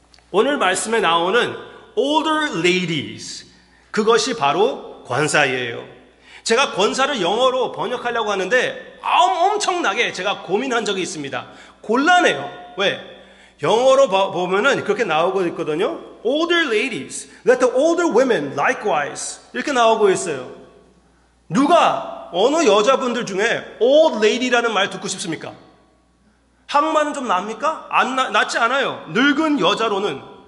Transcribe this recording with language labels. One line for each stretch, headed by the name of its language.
Korean: 오늘 말씀에 나오는 older ladies, 그것이 바로 권사예요. 제가 권사를 영어로 번역하려고 하는데 엄청나게 제가 고민한 적이 있습니다. 곤란해요. 왜? 영어로 보면은 그렇게 나오고 있거든요.
English: Older ladies, let the older women likewise.
Korean: 이렇게 나오고 있어요. 누가 어느 여자분들 중에 old lady라는 말 듣고 싶습니까? 한국말은 좀 납니까? 낫지 않아요. 늙은 여자로는.